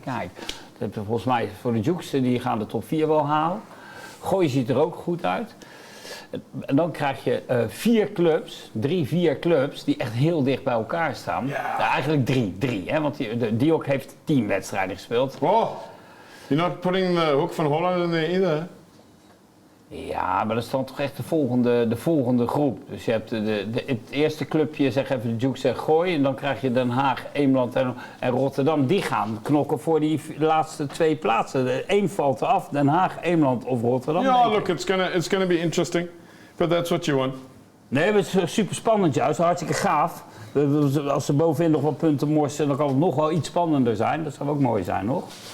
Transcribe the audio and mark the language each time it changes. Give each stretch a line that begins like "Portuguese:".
Dutch: Kijk, volgens mij voor de Jukes, die gaan de top 4 wel halen. Gooi ziet er ook goed uit. En dan krijg je 4 clubs die echt heel dicht bij elkaar staan. Ja. Ja, eigenlijk 3, hè? Want Diok heeft 10 wedstrijden gespeeld.
English: Oh, you're not putting the Hoek van Holland in there either.
Dutch: Ja, maar dat is dan toch echt de volgende groep. Dus je hebt het eerste clubje, zeg even de Duke, zegt Gooi. En dan krijg je Den Haag, Eemland en Rotterdam. Die gaan knokken voor die laatste 2 plaatsen. Eén valt eraf, Den Haag, Eemland of Rotterdam.
English: Ja, look, it's gonna be interesting. But that's what you want.
Dutch: Nee, het is super spannend juist. Hartstikke gaaf. Als ze bovenin nog wat punten morsen, dan kan het nog wel iets spannender zijn. Dat zou ook mooi zijn, nog.